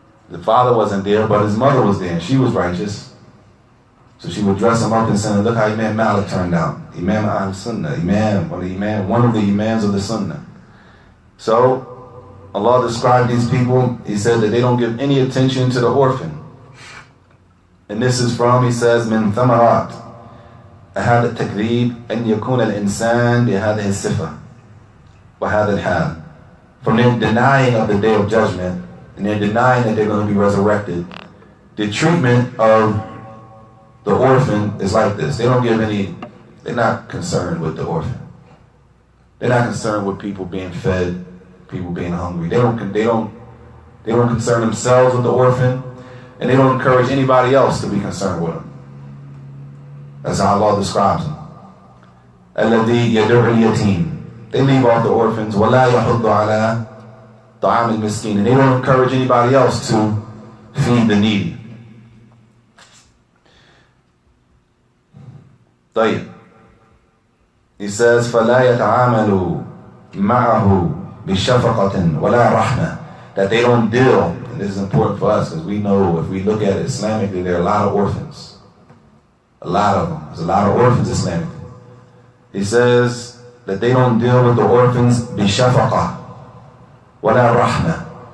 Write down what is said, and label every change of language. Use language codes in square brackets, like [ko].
[en] The father wasn't there, but his mother was there, and she was righteous. So she would dress him up and say, look how Imam Malik turned out. Imam al-Sunnah, one of the imams of the Sunnah. So Allah described these people. He said that they don't give any attention to the orphan. And this is from, he says, [ar] من ثمرات هذا التكذيب أن يكون الإنسان بهذه الصفة وهذا الحال. [en] From their denying of the day of judgment and their denying that they're going to be resurrected, the treatment of the orphan is like this. They don't give any, they're not concerned with the orphan. They're not concerned with people being fed, people being hungry. They don't concern themselves with the orphan, and they don't encourage anybody else to be concerned with them. That's how Allah describes them. [ar] الَّذِي يَدُعُّ الْيَتِيمِ. [en] They leave off the orphans. [ar] وَلَا يَحُضُّ عَلَى طَعَامِ الْمِسْكِينِ. [en] And they don't encourage anybody else to feed the needy. [ar] طيب. [en] He says, [ar] فَلَا يَتَعَامَلُوا مَعَهُ بِشَفَقَةٍ وَلَا رَحْمَةٍ. [en] That they don't deal, and this is important for us because we know if we look at it Islamically, there are a lot of orphans. A lot of them. There's a lot of orphans Islamically. He says that they don't deal with the orphans [ar] بِشَفَقَةٍ وَلَا رَحْمَةٍ.